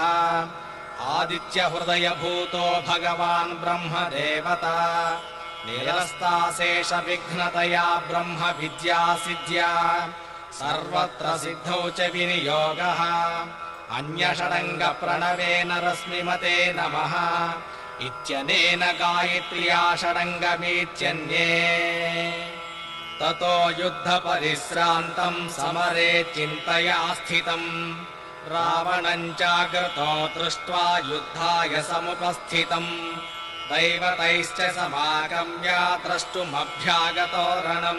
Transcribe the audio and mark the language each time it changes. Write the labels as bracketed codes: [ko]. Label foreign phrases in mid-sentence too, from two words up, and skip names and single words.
[sa] ఆదిత్య హృదయ భూతో భగవాన్ బ్రహ్మదేవత. నిరస్తాశేష విఘ్నతయా బ్రహ్మ విద్యా సిద్ధ్యా. సర్వత్ర సిద్ధౌ చ వినియోగః. అన్యషడంగ ప్రణవేన రశ్మిమతే నమః. इत्यनेन गायत्र्या षडङ्गमीत्यन्ये ततो युद्धपरिश्रान्तम् समरे चिन्तया स्थितम् रावणम् चाग्रतो दृष्ट्वा युद्धाय समुपस्थितम् दैवतैश्च समागम्य द्रष्टुमभ्यागतो रणम्